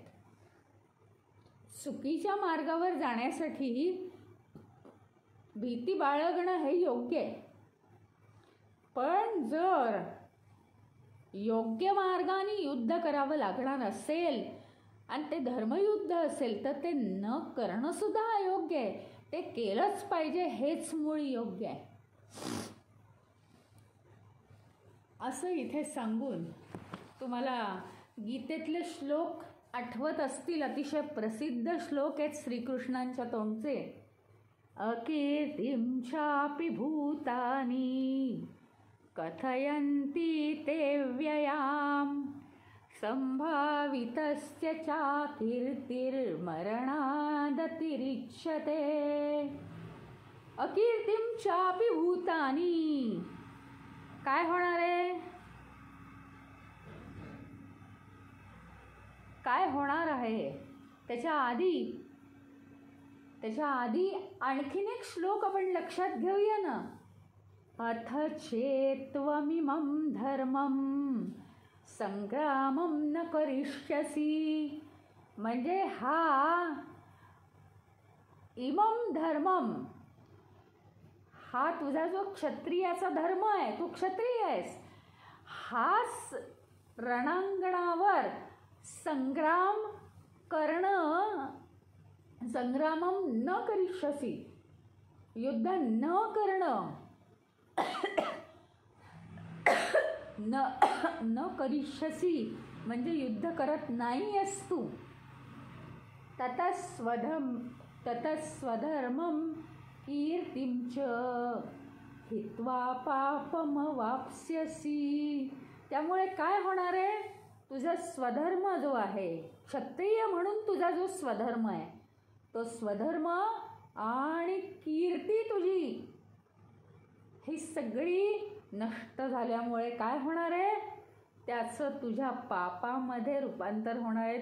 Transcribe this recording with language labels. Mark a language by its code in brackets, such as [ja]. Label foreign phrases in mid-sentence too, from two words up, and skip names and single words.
[mr] चुकीच्या मार्गावर जाण्यासाठी भीती बाळगणं हे योग्य आहे, पण जर योग्य मार्गाने युद्ध करावं लागणार असेल आणि ते धर्मयुद्ध असेल तर ते न करणं सुद्धा अयोग्य आहे. ते केलंच पाहिजे हेच मूळ योग्य आहे. असं इथे सांगून तुम्हाला गीतेतले श्लोक आठवत असतील, अतिशय प्रसिद्ध श्लोक आहेत श्रीकृष्णांच्या तोंडचे. [sa] अकीर्तिं चापि भूतानि कथयन्ति ते व्ययाम संभावितस्य चाकीर्तिर्मरणादतिरिच्यते. अकीर्तिं चापि भूतानि, [mr] काय होणार आहे? काय होणार आहे त्याच्या आधी आणखीन एक श्लोक आपण लक्षात घेऊया ना. [sa] अथ चेत्त्वमिमं धर्मं संग्रामं न करिष्यसि. [mr] म्हणजे हा [sa] इमं धर्मम, [mr] हा तुझा जो क्षत्रियाचा धर्म आहे, तू क्षत्रिय आहेस, हाच रणांगणावर संग्राम करणं, [sa] संग्रामम न करिष्यसि, [mr] युद्ध न करणं, [sa] न करिष्यसि [mr] म्हणजे युद्ध करत नाही आहेस तू. [sa] ततस्वधर्मम कीर्तिं च हित्वा पापमवाप्स्यसि. [mr] त्यामुळे काय होणार आहे, तुझा स्वधर्म जो आहे, क्षत्रिय म्हणून तुझा जो स्वधर्म आहे, तो स्वधर्म आणि कीर्ती तुझी ही सगळी नष्ट झाल्यामुळे काय होणार आहे, त्याचं तुझ्या पापामध्ये रूपांतर होणार आहे.